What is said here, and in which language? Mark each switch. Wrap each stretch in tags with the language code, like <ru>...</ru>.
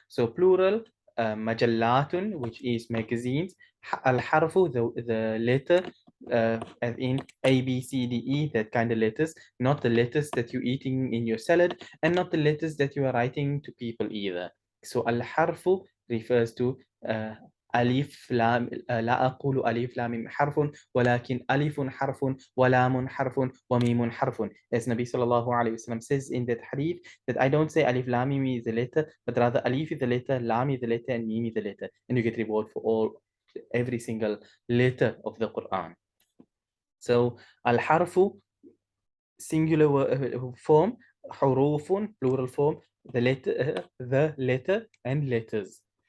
<en>So plural, مجلات, which is magazines.</en> <ar>الحرف,</ar> <en>the letter, as in A, B, C, D, E, that kind of letters, not the letters that you're eating in your salad, and not the letters that you are writing to people either. So</en> <ar>الحرف</ar> <en>refers to</en> <ar>ألف لام. لا أقول ألف لام حرف, ولكن ألف حرف ولام حرف وميم حرف.</ar> <en>As Nabi sallallahu alayhi wasallam says in that hadith, that I don't say alif lam mim is the letter, but rather alif is the letter, lam is the letter, and mim is the letter, and you get reward for every single letter of the Quran. So al-harfu, singular form, hurufun, plural form, the letter and letters.</en>